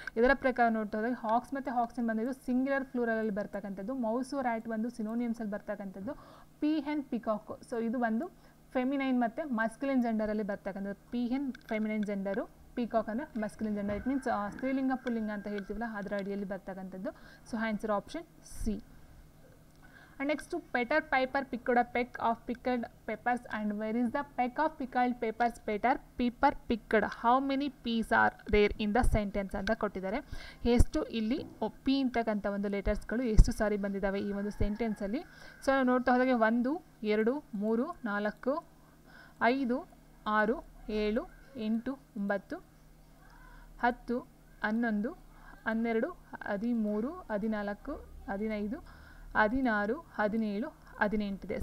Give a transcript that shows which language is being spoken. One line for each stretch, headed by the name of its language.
Kannada: ಇದರ ಪ್ರಕಾರ ನೋಡ್ತಾ ಹೋದಾಗ ಹಾಕ್ಸ್ ಮತ್ತು ಹಾಕ್ಸಿನ್ ಬಂದಿದ್ದು ಸಿಂಗ್ಯುಲರ್ ಫ್ಲೂರಲಲ್ಲಿ ಬರ್ತಕ್ಕಂಥದ್ದು. ಮೌಸು ರ್ಯಾಟ್ ಬಂದು ಸಿನೋನಿಯಮ್ಸಲ್ಲಿ ಬರ್ತಕ್ಕಂಥದ್ದು. ಪೀಹೆನ್ ಪಿಕಾಕ್ ಸೊ ಇದು ಬಂದು ಫೆಮಿನೈನ್ ಮತ್ತು ಮಸ್ಕ್ಯುಲಿನ್ ಜೆಂಡರಲ್ಲಿ ಬರ್ತಕ್ಕಂಥದ್ದು. ಪೀಹೆನ್ ಫೆಮಿನೈನ್ ಜೆಂಡರು, ಪೀಕಾಕ್ ಅಂದರೆ ಮಸ್ಕ್ಯುಲಿನ್ ಜೆಂಡರ್. ಇಟ್ ಮೀನ್ಸ್ ಸ್ತ್ರೀಲಿಂಗ ಪುಲ್ಲಿಂಗ ಅಂತ ಹೇಳ್ತೀವಲ್ಲ ಅದರ ಅಡಿಯಲ್ಲಿ ಬರ್ತಕ್ಕಂಥದ್ದು. So answer option C.
English: And next to Peter Piper picked a peck of pickled peppers and where is the peck of pickled peppers Peter Piper picked? How many peas are there in the sentence
Kannada: ಅಂತ ಕೊಟ್ಟಿದ್ದಾರೆ. ಎಷ್ಟು ಇಲ್ಲಿ P ಅಂತಕ್ಕಂಥ ಒಂದು ಲೆಟರ್ಸ್ಗಳು ಎಷ್ಟು ಸಾರಿ ಬಂದಿದ್ದಾವೆ ಈ ಒಂದು ಸೆಂಟೆನ್ಸಲ್ಲಿ. ಸೊ ನಾವು ನೋಡ್ತಾ ಹೋದಾಗೆ 1 2 3 4 5 6 7 8 9 10 11 12 13 14 15 16 17 18 ಇದೆ.